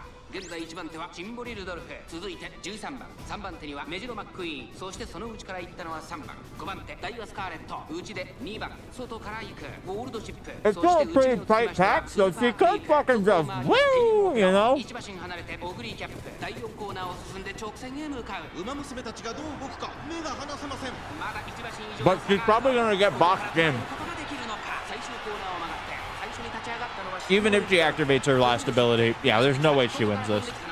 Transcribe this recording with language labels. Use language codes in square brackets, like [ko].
[ja] 現在1番手はチンボリ・ルドルフ、続いて13番、3番手にはメジロマックイーン、そしてその内から行ったのは3番、5番手ダイワスカーレット、内で2番、外から行くゴールドシップ、 [en] It's still a pretty tight pack, so she could fucking just woo, you know? [ja] 1馬身離れてオグリーキャップ、第4コーナーを進んで直線へ向かう。馬娘たちがどう動くか目が離せません。まだ1馬身以上 [en] But she's probably gonna get boxed in. [ja] ことができるのか。最終コーナーを曲がって最初に立ち上がったのは [en] Even if she activates her last ability, yeah, there's no way she wins this.